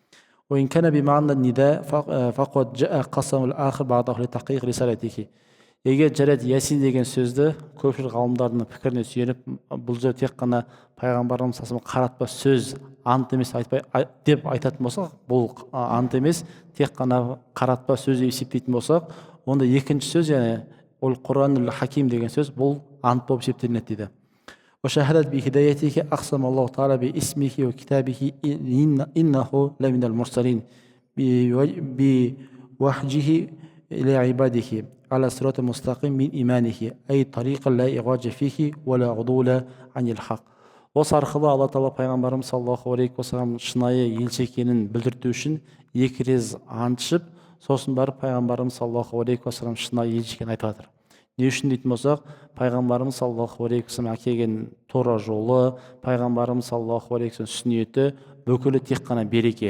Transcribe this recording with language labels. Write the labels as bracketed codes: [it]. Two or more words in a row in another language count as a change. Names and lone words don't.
[kk] Егер жарайды ясин деген сөзді көпшілік ғалымдардың пікіріне сүйеніп, бұл жер тек қана пайғамбарымыз [ar] صلى الله عليه وسلم [kk] қаратпа сөз, ант емес деп айтатын болсақ, бұл ант емес, тек қана қаратпа сөз деп есептейтін болсақ, онда екінші сөз, яғни ол [ar] القرآن الحكيم [kk] деген сөз, бұл ант болып есептелінеді дейді. [ar] على صراط مستقيم من إيمانه أي طريق لا إعوج فيه ولا عدول عن الحق. [kk] Осы арқылы алла тағала пайғамбарымыз [ar] صلى الله عليه وسلم [kk] шынайы елші екенін білдірту үшін екі рет ант ішіп, сосын барып пайғамбарымыз [ar] صلى الله عليه وسلم [kk] шынайы елші екенін айтып жатыр. Не үшін дейтін болсақ, пайғамбарымыз [ar] صلى الله عليه وسلم [kk] әкелген тура жолы, пайғамбарымыз [ar] صلى الله عليه وسلم [kk] сүннеті бүкілі тек қана береке.